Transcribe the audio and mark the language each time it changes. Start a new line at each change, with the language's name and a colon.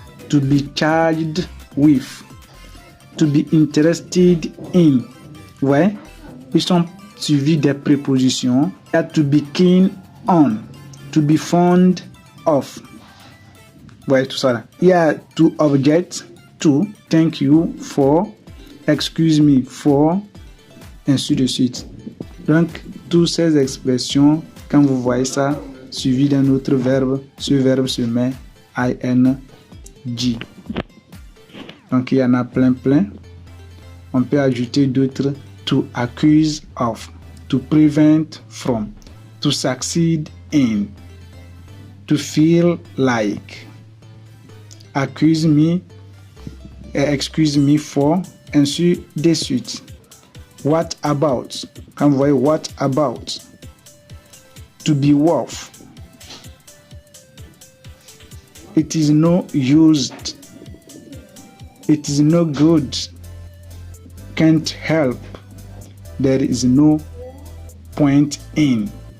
English: to be charged with, to be interested in.
French: Ouais, ils sont suivis des prépositions. Il y a
English: to be keen on, to be fond of.
French: Ouais, tout ça là. Il y a
English: to object, to, thank you for, excuse me for,
French: ainsi de suite. Donc, toutes ces expressions, quand vous voyez ça, suivi d'un autre verbe, ce verbe se met ing. Donc, il y en a plein. On peut ajouter d'autres.
English: To accuse of, to prevent from, to succeed in, to feel like, accuse me, excuse me for,
French: ainsi de suite.
English: What about?
French: Quand vous voyez
English: what about? To be worth. It is no used. It is no good. Can't help. There is no point in.